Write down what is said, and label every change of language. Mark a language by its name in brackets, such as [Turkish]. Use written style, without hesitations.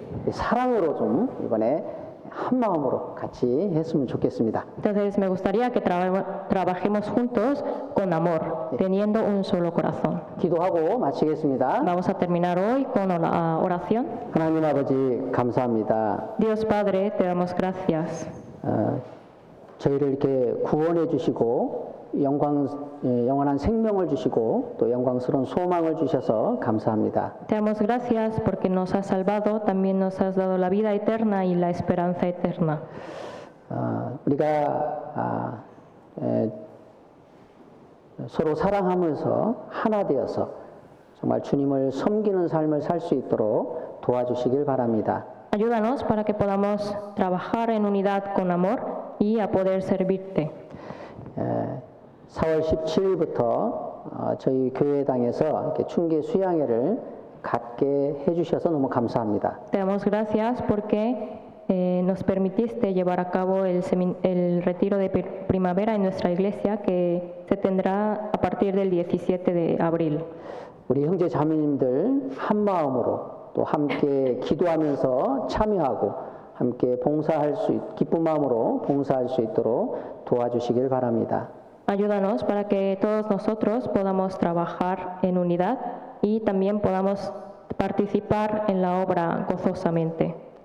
[Korean] 사랑으로 좀 이번에 한 마음으로 같이 했으면 좋겠습니다. [Spanish] Entonces me gustaría que trabajemos juntos con amor, teniendo un solo corazón. [Korean] 기도하고 마치겠습니다. [Spanish] Vamos a terminar hoy con la oración. [Korean] 하나님 아버지 감사합니다. [Spanish] Dios Padre, te damos gracias. [Korean] 저희를 이렇게 구원해 주시고 영원한 생명을 주시고 또 영광스러운 소망을 주셔서 감사합니다. [Spanish] Te damos gracias porque nos has salvado, también nos has dado la vida eterna y la esperanza eterna. [Korean] 우리가 서로 사랑하면서 하나 되어서 정말 주님을 섬기는 삶을 살 수 있도록 도와주시길 바랍니다. [Spanish] Ayúdanos para que podamos trabajar en unidad con amor y a poder servirte. [Korean] 4월 17일부터 저희 교회당에서 이렇게 충계 수양회를 갖게 해주셔서 너무 감사합니다. [Spanish] Te damos gracias porque nos permitiste llevar a cabo el retiro de primavera en nuestra iglesia que se tendrá a partir del 17 de abril. [Korean] 우리 형제 자매님들 한 마음으로 또 함께 기도하면서 참여하고 함께 기쁜 마음으로 봉사할 수 있도록 도와주시길 바랍니다. [Spanish] Ayúdanos para que todos nosotros podamos trabajar en unidad y también podamos participar en la obra gozosamente.